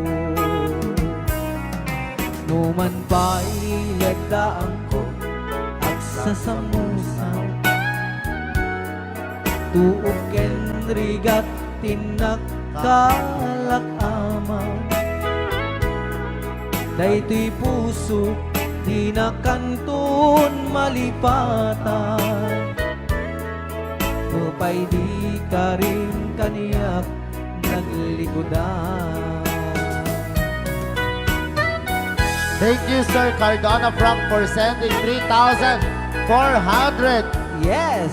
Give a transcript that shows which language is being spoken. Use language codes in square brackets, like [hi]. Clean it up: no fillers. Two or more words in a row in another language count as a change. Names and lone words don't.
[ilo] Numan pa'y lagdaan ko at sasamusan, tuok ken rigat tinakkalak ama. Daytoy puso di na kanton malipatan, nupay di ka rin kaniyak naglikodan. [en] Thank you, Sir Cardona Frank, for sending 3,400 Yes!